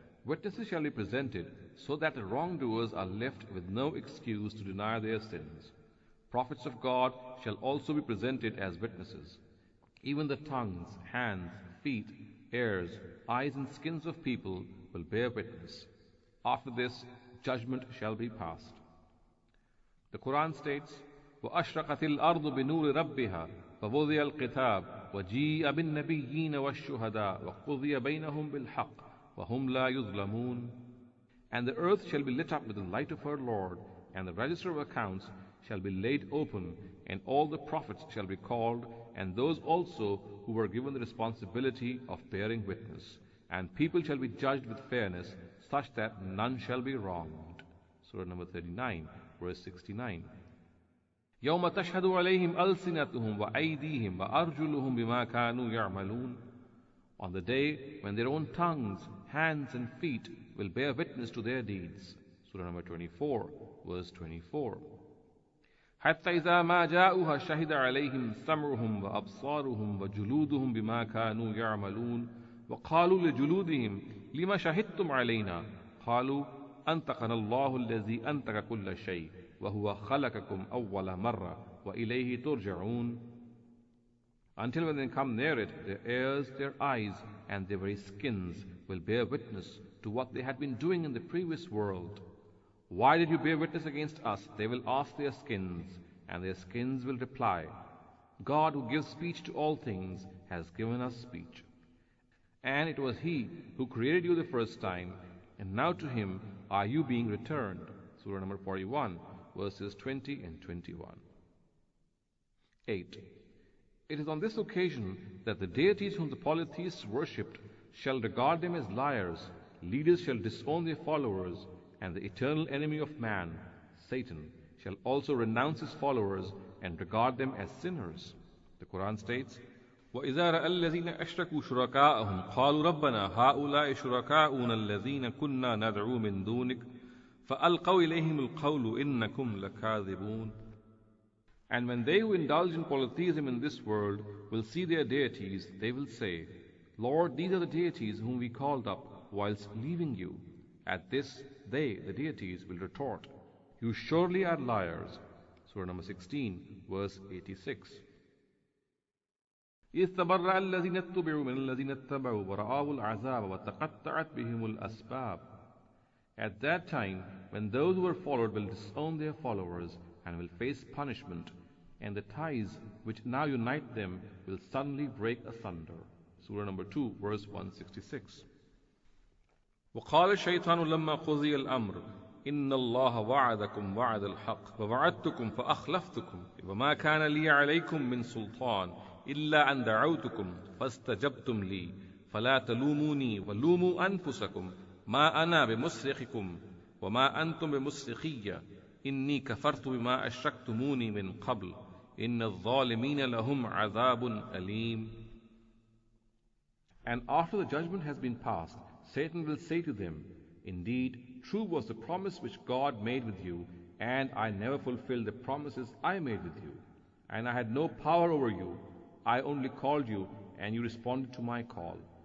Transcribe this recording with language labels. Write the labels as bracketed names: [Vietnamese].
[English] Witnesses shall be presented so that the wrongdoers are left with no excuse to deny their sins. Prophets of God shall also be presented as witnesses. Even the tongues, hands, feet, ears, eyes, and skins of people will bear witness. After this, judgment shall be passed. The Quran states, [Arabic] وَأَشْرَقَتِ الْأَرْضُ بِنُورِ رَبِّهَا فَوُضِعَ الْكِتَابُ وَجِيءَ بِالنَّبِيِّينَ وَالشُّهَدَاءِ وَقُضِيَ بَيْنَهُم بِالْحَقِّ وَهُمْ لَا يُظْلَمُونَ. [English] And the earth shall be lit up with the light of her Lord, and the register of accounts shall be laid open, and all the prophets shall be called, and those also who were given the responsibility of bearing witness. And people shall be judged with fairness, such that none shall be wronged. Surah number 39, verse 69. [Arabic] يَوْمَ تَشْهَدُ عَلَيْهِمْ أَلْسِنَتُهُمْ وَأَيْدِيهِمْ وَأَرْجُلُهُمْ بِمَا كَانُوا يَعْمَلُونَ. [English] On the day when their own tongues, hands, and feet will bear witness to their deeds. Surah number 24, verse 24. [Arabic] حتى إذا ما جاءوها شهد عليهم سمعهم وأبصارهم وجلودهم بما كانوا يعملون وقالوا لجلودهم لما شهدتم علينا قالوا أنطقنا الله الذي أنطق كل شيء وهو خلقكم أول مرة وإليه ترجعون. [English] Until when they come near it, their ears, their eyes, and their very skins will bear witness to what they had been doing in the previous world. Why did you bear witness against us? They will ask their skins, and their skins will reply, God who gives speech to all things has given us speech. And it was He who created you the first time, and now to Him are you being returned. Surah number 41, verses 20 and 21. 8. It is on this occasion that the deities whom the polytheists worshipped shall regard them as liars, leaders shall disown their followers, and the eternal enemy of man, Satan, shall also renounce his followers and regard them as sinners. The Quran states, [Arabic] وَإِذَا رَأَى الَّذِينَ أَشْرَكُوا شُرَكَاءَهُمْ قَالُوا رَبَّنَا هَؤُلَاءِ شُرَكَاؤُنَا الَّذِينَ كُنَّا نَدْعُو مِن دُونِكَ فَأَلْقَوْا إِلَيْهِمُ الْقَوْلُ إِنَّكُمْ لَكَاذِبُونَ. [English] And when they who indulge in polytheism in this world will see their deities, they will say, Lord, these are the deities whom we called up whilst leaving you. At this, they, the deities, will retort, you surely are liars. Surah number 16, verse 86. [Arabic] إِذْ تَبَرَّأَ الَّذِينَ اتُّبِعُوا مِنَ الَّذِينَ اتَّبَعُوا وَرَأَوُا الْعَذَابَ وَتَقَطَّعَتْ بِهِمُ الْأَسْبَابُ. [English] At that time, when those who were followed will disown their followers and will face punishment, and the ties which now unite them will suddenly break asunder. Surah number 2, verse 166. [Arabic] وقال الشيطان لما قضي الأمر إن الله وعدكم وعد الحق ووعدتكم فأخلفتكم وما كان لي عليكم من سلطان إلا أن دعوتكم فاستجبتم لي فلا تلوموني ولوموا أنفسكم ما أنا بمصرخكم وما أنتم بمصرخي إني كفرت بما أشركتموني من قبل إن الظالمين لهم عذاب أليم. [English] And after the judgment has been passed, Satan will say to them, Indeed, true was the promise which God made with you, and I never fulfilled the promises I made with you. And I had no power over you. I only called you, and you responded to my call.